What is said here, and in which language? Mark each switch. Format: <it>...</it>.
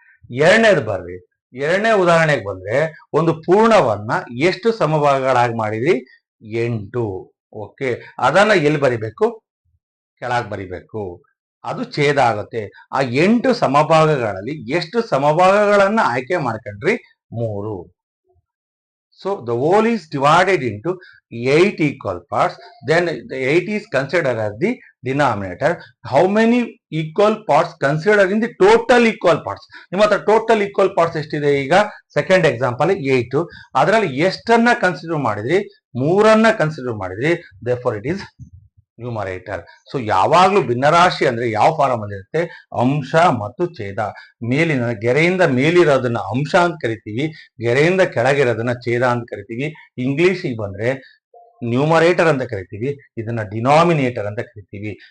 <kn>ಎರಡನೇದು ಬರ್ರಿ, ಎರಡನೇ ಉದಾಹರಣೆಗೆ ಬಂದ್ರೆ ಒಂದು ಪೂರ್ಣವನ್ನ ಎಷ್ಟು ಸಮಭಾಗಗಳಾಗಿ ಮಾಡಿದ್ರಿ? 8. ಓಕೆ. ಅದನ್ನ ಎಲ್ಲಿ ಬರಿಬೇಕು? ಕೆಳಗೆ ಬರಿಬೇಕು. ಅದು ಛೇದ ಆಗುತ್ತೆ. ಆ 8 ಸಮಭಾಗಗಳಲ್ಲಿ ಎಷ್ಟು ಸಮಭಾಗಗಳನ್ನ ಆಯ್ಕೆ ಮಾಡ್ಕೊಂಡ್ರಿ? 3.</kn> <en>So the whole is divided into 8 equal parts. Then the 8 is considered as the denominator. How many equal parts considered in the total equal parts?</en> <kn>ನಿಮ್ಮ ಹತ್ರ</kn> <en>total equal parts</en> <kn>ಎಷ್ಟಿದೆ? ಈಗ</kn> <en>second example</en> <kn>8. ಅದರಲ್ಲಿ ಎಷ್ಟನ್ನ ಕನ್ಸಿಡರ್ ಮಾಡಿದ್ರಿ? 3 consider ಮಾಡಿದ್ರಿ.</kn> <en>therefore it is numerator.</en> <kn>So ಯಾವಾಗ್ಲೂ ಭಿನ್ನರಾಶಿ ಅಂದ್ರೆ ಯಾವ ಫಾರಮ್ ಅಲ್ಲಿ ಇರುತ್ತೆ? ಅಂಶ ಮತ್ತು ಛೇದ. ಮೇಲಿನ ಗೆರೆಯಿಂದ ಮೇಲಿರೋದನ್ನ ಅಂಶ ಅಂತ ಕರಿತೀವಿ, ಗೆರೆಯಿಂದ ಕೆಳಗಿರೋದನ್ನ ಛೇದ ಅಂತ ಕರಿತೀವಿ. ಇಂಗ್ಲಿಷಿಗೆ ಬಂದ್ರೆ ನ್ಯೂಮರೇಟರ್ ಅಂತ ಕರಿತೀವಿ, ಇದನ್ನ ಡಿನಾಮಿನೇಟರ್ ಅಂತ ಕರಿತೀವಿ.</kn>